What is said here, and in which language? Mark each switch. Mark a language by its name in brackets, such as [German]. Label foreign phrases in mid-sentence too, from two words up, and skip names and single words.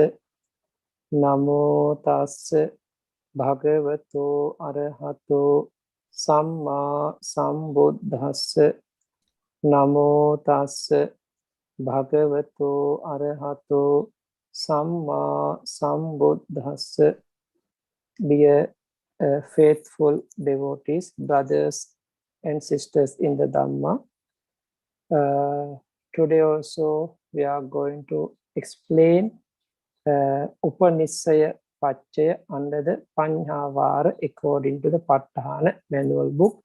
[Pali] Namo tassa bhagavato arahato samma sambuddhassa. Namo tassa bhagavato arahato samma sambuddhassa. [English] Dear faithful devotees, brothers and sisters in the Dhamma, today also we are going to explain [Pali] Upanishaya Pachaya [English] under the Panhavara according to the Patthana manual book.